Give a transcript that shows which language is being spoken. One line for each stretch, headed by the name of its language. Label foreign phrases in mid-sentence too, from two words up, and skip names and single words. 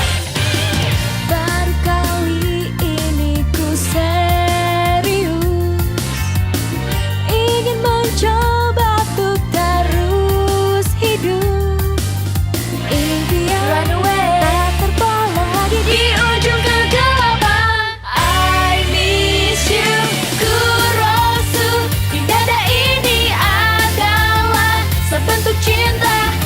Indonesian: Baru kali ini ku serius, ingin mencoba untuk terus hidup. Impian tak terbawa lagi di ujung kegelapan.
English: I miss you, Kurosu.
Indonesian: Di dada ini adalah sebentuk cinta,